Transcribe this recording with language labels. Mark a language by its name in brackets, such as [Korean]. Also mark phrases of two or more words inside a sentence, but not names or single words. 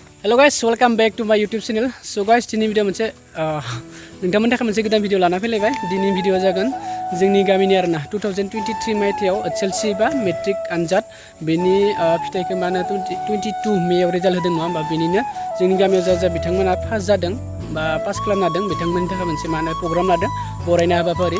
[English] Hello guys, welcome back to my YouTube channel. So guys, [Bodo] दिनै भिडिअ मोनसे नोंथांमोननि थाखाय मोनसे गोदान भिडिअ लाना फैलायबाय। दिनै भिडिअ जागोन जोंनि गामिनि आरोना 2023 मायथाइयाव HSLC बा मेट्रिक आनजाद बेनि फिथाइखौ माने 22 मेयाव रिजाल्ट होदों नङा होमबा बेनिनो जोंनि गामियाव जा बिथांमोना पास जादों बा पास खालामनो हादों बिथांमोननि थाखाय मोनसे माने प्रग्राम लादों बरायनाय हाबाफारि।